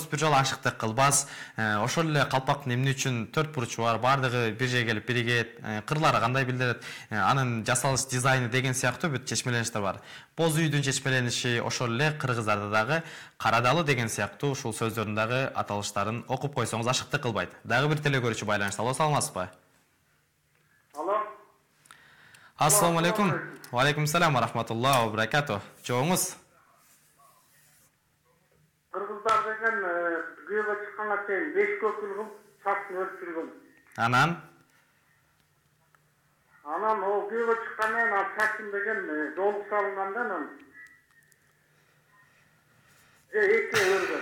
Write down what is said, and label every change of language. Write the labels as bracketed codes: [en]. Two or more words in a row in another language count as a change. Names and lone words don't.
[ky] Бир жолу ашыктык кылбас. Ошол эле калпактын эмне үчүн 4 бурчу бар, бардыгы бир жерге келип биригет, кырлары кандай билдирет, анын жасалыш дизайны деген сыяктуу бүт чечмелеништер бар. Боз үйдүн чечмелениши ошол эле кыргыздарда дагы карадалы деген сыяктуу ушул сөздөрдүн дагы аталыштарын окуп койсоңуз ашыктык кылбайт. Дагы бир телекөрүүчү байланышта. Алло, саламатсызбы? Алло. [ar] السلام عليكم. وعليكم السلام ورحمة الله وبركاته. [ky] Жооңуз? Кыргыздар деген күйөөгө чыкканга чейин 5 көкүл кылып чачын өрүп жүргөн. Анан ол күйөөгө чыккандан ал чачын деген жолук салынгандан эки өргөн.